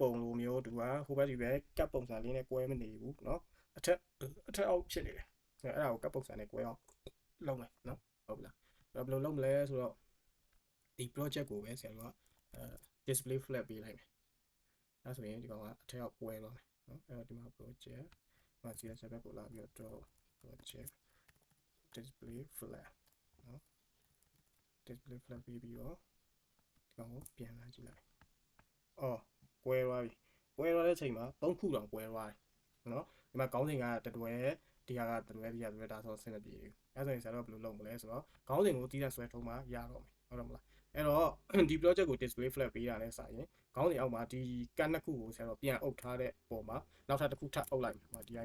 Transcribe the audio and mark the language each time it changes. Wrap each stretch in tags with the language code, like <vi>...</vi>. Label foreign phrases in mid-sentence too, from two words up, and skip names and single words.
<my>ပုံလိုမျိုးသူကဟိုဘက်ဒီဘက်ကပ်ပုံစံလေးနဲ့ကွဲမနေဘူးเนาะအထက်အောက်ဖြစ်နေတယ်အဲ့ဒါကိုကပ်ပုံစံနဲ့ကွဲအောင်လုပ်မယ်เนาะဟုတ်လားအဲ့ဘယ်လိုလုပ်မလဲဆိုတော့ဒီ project ကိုပဲဆရာတို့က</my> <en>display flag</en> <my>ပေး လိုက်မယ်အဲ့ဆိုရင်ဒီကောင်ကအထက်အောက်ကွဲသွားမယ်เนาะအဲ့တော့ဒီမှာ project မှာ CSS ဘက်ကိုလာပြီးတော့</my> <en>project display flag</en> <my>เนาะ</my> <en>display flag</en> <my>ပြီးပြီးတော့ဒီကောင်ကိုပြန်လာကြည့် လိုက်အော်ကွဲသွားပြီကွဲသွားတဲ့အချိန်မှာ3ခုတောင်ကွဲသွားတယ်နော်ဒီမှာခေါင်းစဉ်ကတတွဲဒီဟာကတတွဲဒီဟာတတွဲဒါဆိုဆင်မပြေဘူးအဲဆိုရင်ဆရာတို့ဘယ်လိုလုပ်မလဲဆိုတော့ခေါင်းစဉ်ကိုတီးတဲ့ဆွဲထုံးမှရတော့မယ်ဟုတ်တယ်မလားအဲ့တော့ဒီ project ကို</my> <en>display flag</en> <my>ပေးတာနဲ့စာရင်ခေါင်းစဉ်အောက်မှာဒီကတ်နှစ်ခုကိုဆရာတို့ပြန်အုပ်ထားတဲ့ပုံမှာနောက်ထပ်တစ်ခုထပ်အုပ်လိုက်မယ်</my>